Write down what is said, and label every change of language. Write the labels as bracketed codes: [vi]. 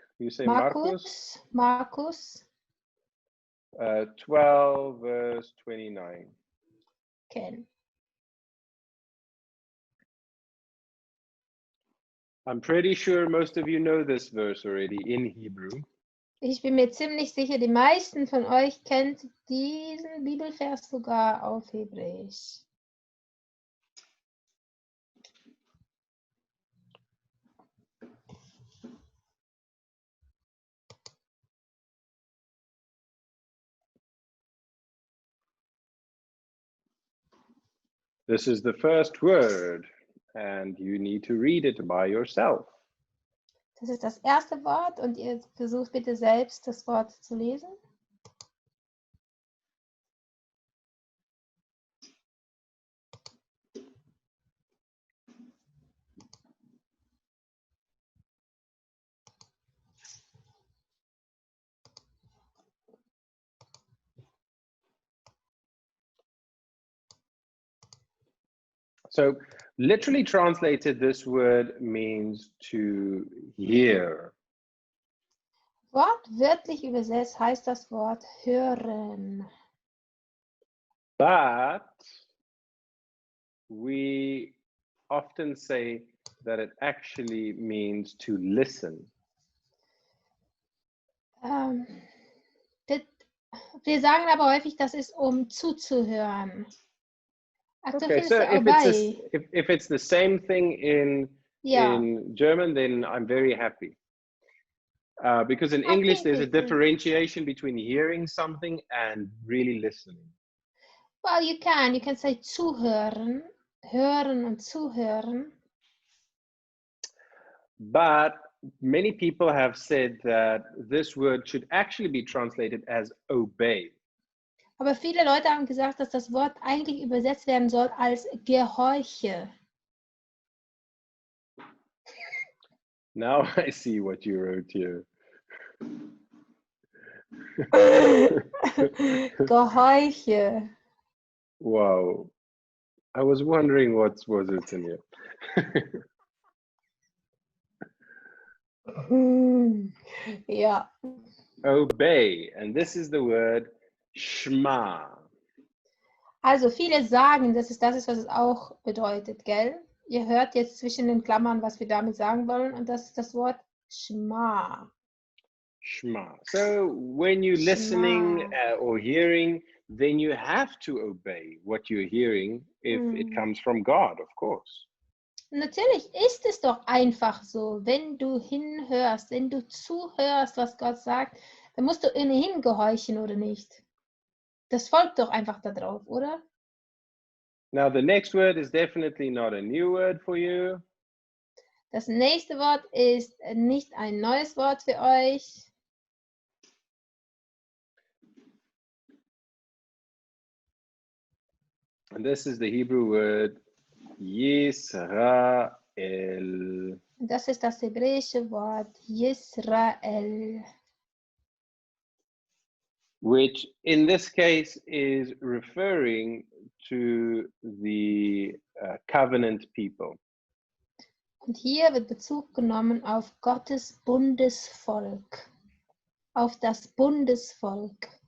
[en] You say Markus? Markus. 12 verse 29. Okay. I'm pretty sure most of you know this verse already in Hebrew. [de] Ich bin mir ziemlich sicher, die meisten von euch kennt diesen Bibelvers sogar auf Hebräisch. [en] This is the first word, and you need to read it by yourself. [de] Das ist das erste Wort und ihr versucht bitte selbst das Wort zu lesen. [en] So literally translated, this word means to hear. [de] Wortwörtlich übersetzt heißt das Wort hören. [en] But we often say that it actually means to listen. [de] Wir sagen aber häufig, das ist zuzuhören. [en] Okay, so if it's the same thing in German, then I'm very happy. Because in English, there's a differentiation between hearing something and really listening. Well, you can say [de] zuhören, hören und zuhören. [en] But many people have said that this word should actually be translated as obey. [de] Aber viele Leute haben gesagt, dass das Wort eigentlich übersetzt werden soll als gehorche. [en] Now I see what you wrote here. [de] Gehorche. [en] Wow. I was wondering what was it in here. [de] Ja. [en] Obey, and this is the word Shema. [de] Also viele sagen, das ist, was es auch bedeutet, gell? Ihr hört jetzt zwischen den Klammern, was wir damit sagen wollen, und das ist das Wort Shema. [he] Shema. [en] So when you're listening or hearing, then you have to obey what you're hearing if it comes from God, of course. [de] Natürlich ist es doch einfach so, wenn du hinhörst, wenn du zuhörst, was Gott sagt, dann musst du ohnehin gehorchen, oder nicht? Das folgt doch einfach darauf, oder? [en] Now the next word is definitely not a new word for you. [de] Das nächste Wort ist nicht ein neues Wort für euch. [en] And this is the Hebrew word Yisrael. [de] Das ist das hebräische Wort Israel. [en] Which in this case is referring to the covenant people. [de] Und hier wird Bezug genommen auf Gottes Bundesvolk, auf das Bundesvolk.